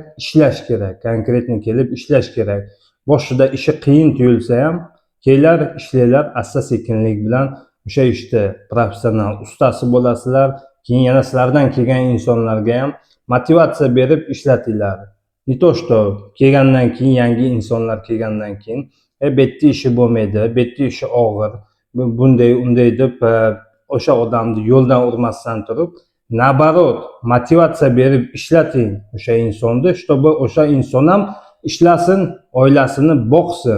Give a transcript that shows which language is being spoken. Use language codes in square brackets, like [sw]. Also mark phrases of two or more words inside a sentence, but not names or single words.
[uz] Ishlash kerak. Konkretni kelib ishlash kerak. Boshida ishi qiyin tuyulsa ham, kelinglar, ishlanglar, asta-sekinlik bilan o'sha ishda professional ustasi bo'lasizlar. keyin yana sizlardan kelgan insonlarga ham motivatsiya berib ishlatinglar. [ru] Не то что [uz] kelgandan keyin yangi insonlar kelgandan keyin bu yerda ishi bo'lmaydi, bu yerda ishi og'ir, bunday unday deb o'sha odamni yo'ldan urmasdan turib, naоборот, motivatsiya berib ishlating o'sha insonni, чтобы o'sha inson ham ishlasin, oilasini boqsin.